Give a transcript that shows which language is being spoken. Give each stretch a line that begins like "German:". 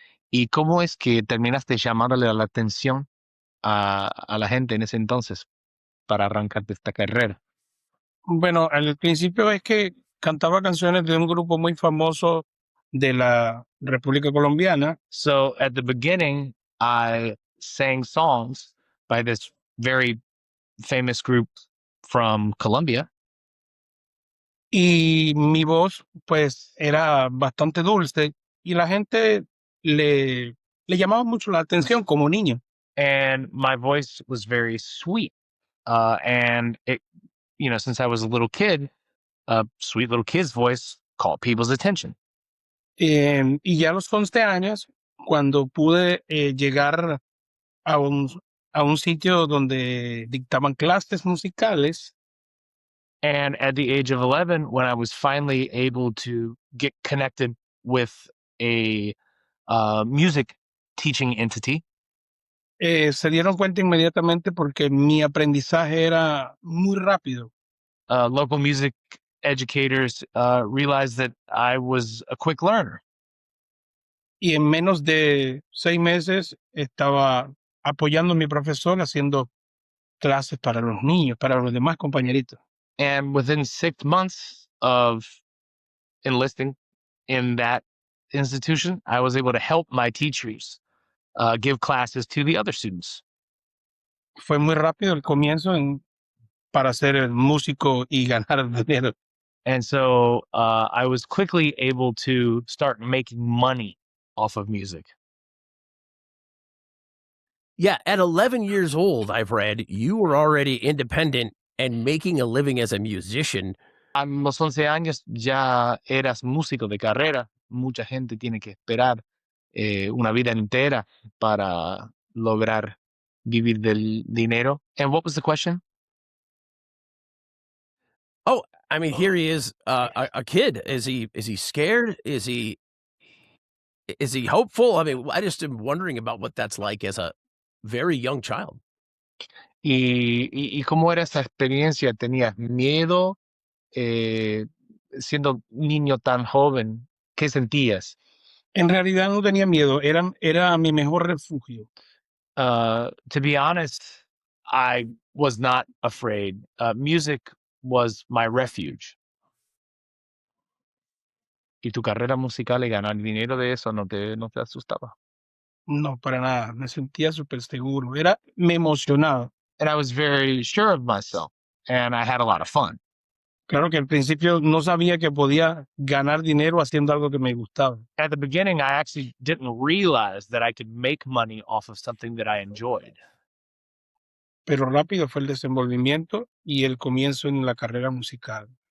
Spanish: ¿Y cómo es que terminaste llamándole la atención a la gente en ese entonces para arrancarte esta carrera? Bueno, al principio es que cantaba canciones de un grupo muy famoso de la República Colombiana.
English: So at the beginning, I sang songs by this very famous group from Colombia.
Spanish: Y mi voz, pues, era bastante dulce y la gente le llamaba mucho la atención como niño.
English: And my voice was very sweet. And it, since I was a little kid, a sweet little kid's voice caught people's attention.
Spanish: Y ya a los 11 años, cuando pude llegar a un sitio donde dictaban clases musicales,
English: And at the age of 11, when I was finally able to get connected with a music teaching entity,
Spanish: se dieron cuenta inmediatamente porque mi aprendizaje era muy rápido.
English: local music educators realized that I was a quick learner.
Spanish: Y en menos de 6 meses estaba apoyando a mi profesor haciendo clases para los niños, para los demás compañeritos.
English: And within 6 months of enlisting in that institution, I was able to help my teachers give classes to the other students.
Spanish: Fue muy rápido el comienzo para ser el músico y ganar dinero.
English: And so I was quickly able to start making money off of music. Yeah, at 11 years old, I've read, you were already independent and making a living as a musician.
Spanish: A los 11 años ya eras músico de carrera. Mucha gente tiene que esperar una vida entera para lograr vivir del dinero.
English: And what was the question? Oh, I mean, here he is, a kid. Is he scared? Is he hopeful? I mean, I just am wondering about what that's like as a very young child.
Spanish: ¿Y cómo era esa experiencia? ¿Tenías miedo siendo niño tan joven? ¿Qué sentías? En realidad no tenía miedo, era mi mejor refugio.
English: To be honest, I was not afraid. Music was my refuge.
Spanish: ¿Y tu carrera musical y ganar dinero de eso no te asustaba? No, para nada, me sentía súper seguro, me emocionaba.
English: And I was very sure of myself, and I had a lot of fun.
Spanish: Claro que al principio no sabía que podía ganar dinero haciendo algo que me gustaba.
English: At the beginning, I actually didn't realize that I could make money off of something that I enjoyed.
Spanish: Pero rápido fue el desenvolvimiento y el comienzo en la carrera musical.